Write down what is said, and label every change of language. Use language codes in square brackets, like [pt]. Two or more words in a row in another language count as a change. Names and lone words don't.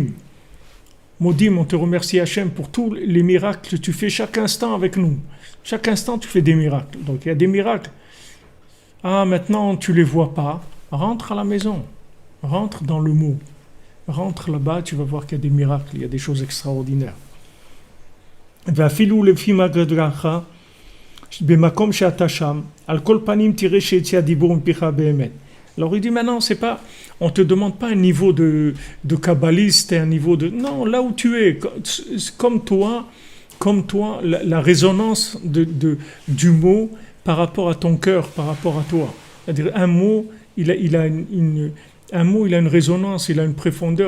[fr] Modim, on te remercie Hachem pour tous les miracles que tu fais chaque instant avec nous. Chaque instant, tu fais des miracles. Donc il y a des miracles. Ah, maintenant, tu ne les vois pas. Rentre à la maison. Rentre dans le mot. Rentre là-bas, tu vas voir qu'il y a des miracles, il y a des choses extraordinaires. [he] ואפילו לפי מגדרך, במקום שאתה שם, על כל פנים תראה שיצא הדיבור מפיך באמת. [fr] Alors il dit maintenant, c'est pas, on ne te demande pas un niveau de kabbaliste et un niveau de... Non, là où tu es, comme toi, la résonance du mot par rapport à ton cœur, par rapport à toi. C'est-à-dire un mot, il a une résonance, il a une profondeur.